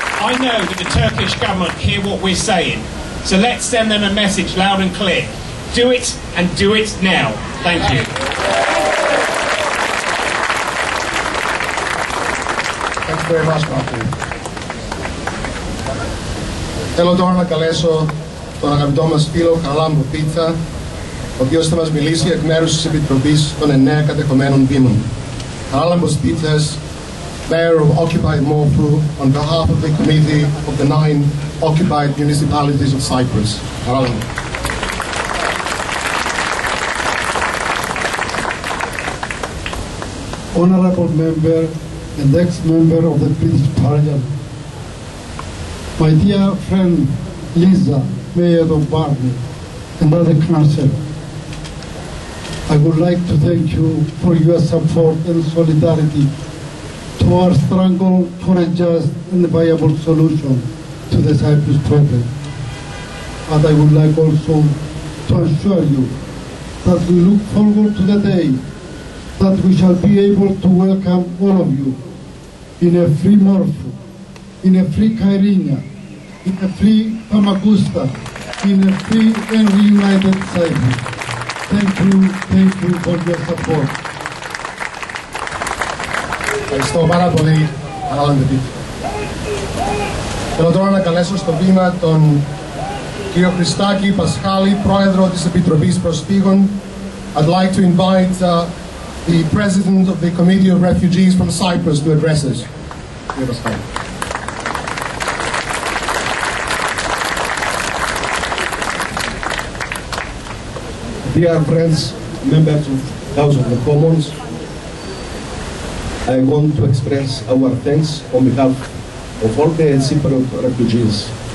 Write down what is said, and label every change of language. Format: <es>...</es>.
<en>I know that the Turkish government hear what we're saying, so let's send them a message loud and clear. Do it, and do it now. Thank you. Thank you very much, Matthew.</en> <el>Θέλω τώρα να καλέσω τον αγαπητό μας φίλο Χαράλαμπο Πίτσα, ο οποίος θα μας μιλήσει εκ μέρους της Επιτροπής των 9 κατεχομένων δήμων.</el> <en>Χαράλαμπος Πίτσας, Mayor of occupied Morphu, on behalf of the Committee of the 9 occupied municipalities of Cyprus. Honourable Member and ex-member of the British Parliament, my dear friend Lisa, Mayor of Barney, and other councillors, I would like to thank you for your support and solidarity towards struggle for a just and viable solution to the Cyprus problem. And I would like also to assure you that we look forward to the day that we shall be able to welcome all of you in a free Morpho, in a free Kyrenia, in a free Famagusta, in a free and reunited Cyprus. Thank you for your support.</en> <el>Ευχαριστώ πάρα πολύ, Αναλαντή. Θέλω τώρα να καλέσω στο βήμα τον κύριο Χριστάκη Πασχάλη, πρόεδρο της Επιτροπής Προσφύγων.</el> <en>I'd like to invite the President of the Committee of Refugees from Cyprus to address us.</en> <el>Κύριε Πασχάλη.</el> <en>Dear friends, members of the House of the Commons, I want to express our thanks on behalf of all the Cypriot refugees.</en>